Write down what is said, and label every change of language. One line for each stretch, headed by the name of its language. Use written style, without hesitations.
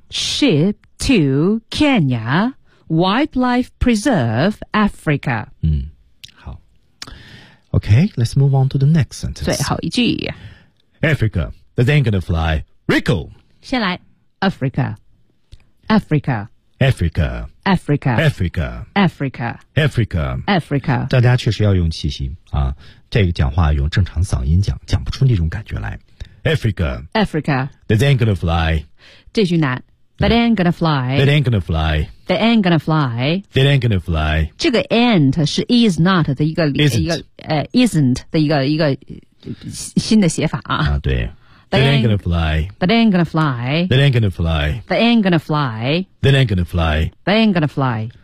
English: Ship to Kenya, Wildlife Preserve Africa.
Chinese: 嗯，好。
English: Okay, let's move on to the next sentence.
Chinese: 最后一句。
English: Africa, that ain't gonna fly, Rico.
Chinese: 先来
English: ，Africa, Africa. Africa, Africa, Africa, Africa, Africa, Africa.
Chinese: 大家确实要用气息啊，这个讲话用正常嗓音讲，讲不出那种感觉来。
English: Africa, Africa, that ain't gonna fly.
Chinese: 这句难
English: ，that ain't gonna fly. That ain't gonna fly. That ain't gonna fly. That ain't gonna fly.
Chinese: 这个 ain't 是 is not 的一个
English: isn't
Chinese: 的一个新的写法啊。
English: 啊，对。That ain't gonna fly. That ain't gonna fly. That ain't gonna fly. That ain't gonna fly. That ain't gonna fly. That ain't gonna fly.